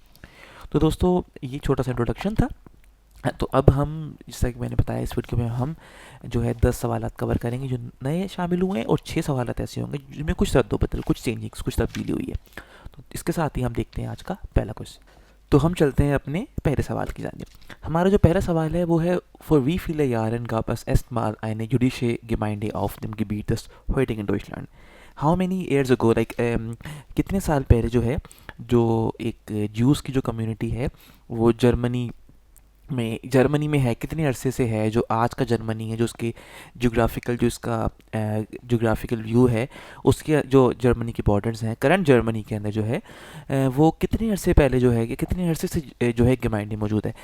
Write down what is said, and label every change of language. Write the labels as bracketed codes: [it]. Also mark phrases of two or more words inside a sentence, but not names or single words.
[hi] तो दोस्तों, ये छोटा सा इंट्रोडक्शन था। तो अब हम, जैसा कि मैंने बताया, इस वीडियो में हम जो है 10 सवालात कवर करेंगे जो नए शामिल हुए हैं, और 6 सवालात ऐसे होंगे जिनमें कुछ रद्दोबदल, कुछ चेंजिंग्स, कुछ तब्दीली हुई है। तो इसके साथ ही हम देखते हैं आज का पहला क्वेश्चन। तो हम चलते हैं अपने पहले सवाल की जानिब। हमारा जो पहला सवाल है वो है, [de] vor wie viel Jahren gab es erstmal eine jüdische Gemeinde auf dem Gebiet des heutigen Deutschland. [en] how many years ago, [hi] लाइक कितने साल पहले जो है जो एक ज्यूज़ की जो कम्युनिटी है वो जर्मनी में है, कितने अरसे से है, जो आज का जर्मनी है, जो उसकी जोग्राफिकल, जो इसका [en] geographical view [hi] है, उसके जो जर्मनी के बॉर्डर्स हैं करंट जर्मनी के अंदर जो है वो कितने अरसे पहले जो है कि कितने अरसे से जो है गेमाइंडी मौजूद है।